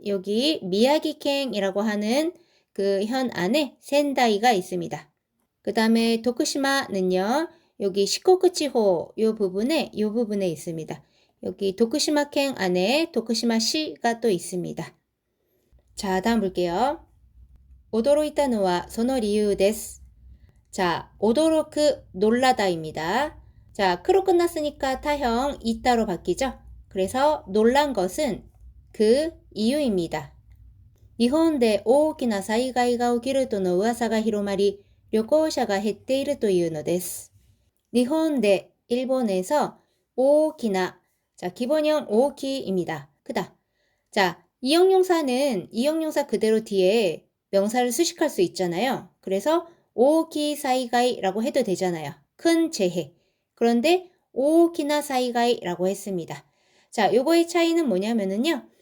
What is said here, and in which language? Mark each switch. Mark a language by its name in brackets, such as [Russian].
[Korean] 여기 미야기켄이라고 하는 그 현 안에 센다이가 있습니다. 그 다음에 도쿠시마는요, 여기 시코쿠치호 요 부분에 있습니다. 여기 도쿠시마県 안에 도쿠시마시가 또 있습니다. 자, 다음 볼게요. [Japanese] 驚いたのはその理由です. [Korean] 자, 오도로크 놀라다입니다. 자, 크로 끝났으니까 타형 이따로 바뀌죠? 그래서 놀란 것은 그 이유입니다. [Japanese] 日本で大きな災害が起きるとの噂が広まり、旅行者が減っているというのです. 日本で [Korean] 일본에서 [Japanese] 大きな. [Korean] 자, 기본형 오키입니다. 크다. 자, 이형용사 그대로 뒤에 명사를 수식할 수 있잖아요. 그래서 오키 사이가이라고 해도 되잖아요. 큰 재해. 그런데 오키나 사이가이라고 했습니다. 자, 요거의 차이는 뭐냐면은요.